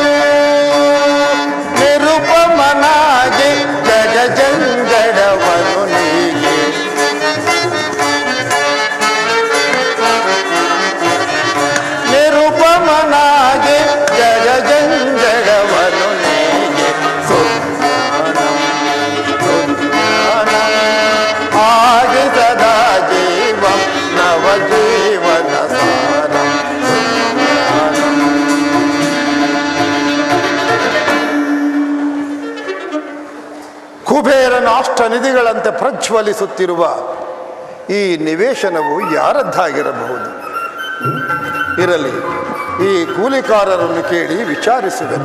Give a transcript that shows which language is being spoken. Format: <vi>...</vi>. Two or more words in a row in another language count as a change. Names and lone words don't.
<kn>ನಿರುಪಮನಾಗಿ ಜಗ ಜಂಗಡವನು ನೀಗೆ ನಿರುಪಮನಾಗಿ ಜಗ ಜಂಗಡವನು ನೀಗೆ ಸುಜ್ಞಾನಂ ಸುಜ್ಞಾನಂ ಆದಿ ಸದಾ ಜೀವಂ ನವಜೀವನ ಸಾರಂ ಸುಜ್ಞಾನಂ. ಕುಬೇರನ ಅಷ್ಟನಿಧಿಗಳಂತೆ ಪ್ರಜ್ವಲಿಸುತ್ತಿರುವ ಈ ನಿವೇಶನವು ಯಾರದ್ದಾಗಿರಬಹುದು? ಇರಲಿ, ಈ ಕೂಲಿಕಾರರನ್ನು ಕೇಳಿ ವಿಚಾರಿಸುವೆನು.</kn>